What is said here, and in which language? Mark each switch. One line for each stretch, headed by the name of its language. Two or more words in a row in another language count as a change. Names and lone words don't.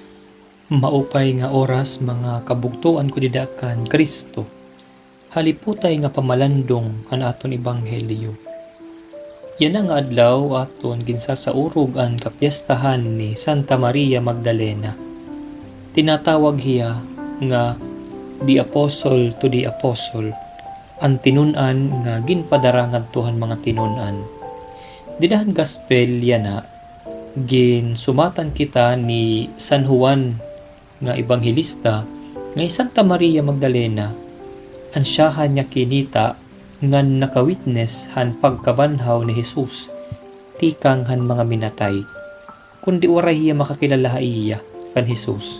Waray: Maupay nga oras mga kabugtuan ko didakan Kristo. Haliputay nga pamalandong han aton ebanghelyo. Yan ang adlaw aton ginsasaurog ang kapiestahan ni Santa Maria Magdalena. Tinatawag hiya nga
English: the apostle to the apostle,
Waray: ang tinunan nga ginpadara ngadtuhan mga tinunan. Didahan gospel yana, ginsumatan kita ni San Juan nga ebanghelista nga Santa Maria Magdalena, ansyahan niya kinita nga nakawitness han pagkabanhaw ni Jesus tikang han mga minatay, kundi waray hiya makakilala iya kan Jesus.